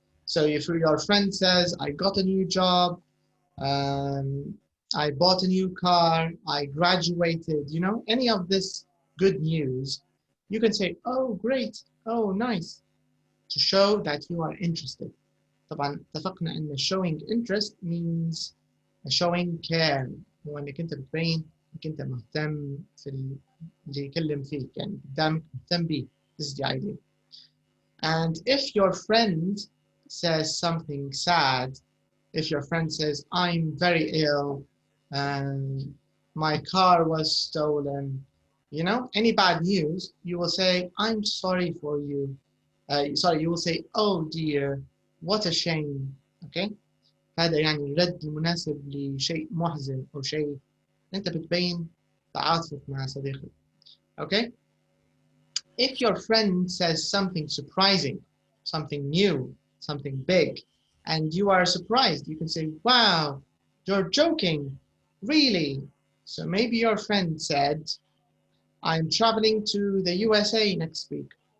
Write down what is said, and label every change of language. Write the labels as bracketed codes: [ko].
[en] So if your friend says, I got a new job, I bought a new car, I graduated, you know, any of this good news, you can say, oh, great. Oh, nice. To show that you are interested. [ar] طبعا اتفقنا ان [en] showing interest means showing care. [ar] هو انك انت بتبين انك انت مهتم في اللي يكلم فيك، يعني قدامك مهتم بيه. [en] This is the idea. And if your friend says something sad, if your friend says, I'm very ill, and my car was stolen, you know, any bad news, you will say, I'm sorry for you. You will say, oh dear, what a shame. Okay? [ar] هذا يعني الرد المناسب لشيء محزن أو شيء أنت بتبين تعاطفك مع صديقك. [en] Okay? If your friend says something surprising, something new, something big, and you are surprised, you can say, wow, you're joking, really? So maybe your friend said, I'm traveling to the USA next week.